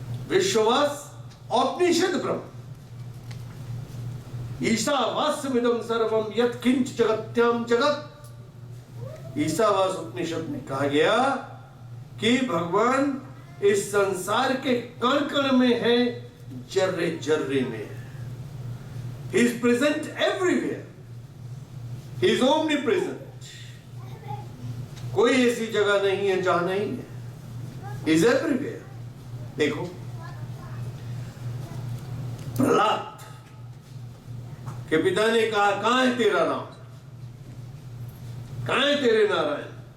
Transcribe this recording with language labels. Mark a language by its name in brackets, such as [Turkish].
[Sanskrit] विश्ववास औपनिषद ब्रह्म, ईशावास्यमिदं सर्वम यत् किंच जगत्याम जगत। [Hindi] ईशावास उपनिषद में कहा गया कि भगवान इस संसार के कण कण में है, जर्रे जर्रे में है। [English] He is present everywhere. He is omnipresent. [Hindi] कोई ऐसी जगह नहीं है जहां नहीं है। [English] He is everywhere. [Hindi] देखो प्रहलाद के पिता ने कहा कहां है तेरा नाम, कहां है तेरे नारायण?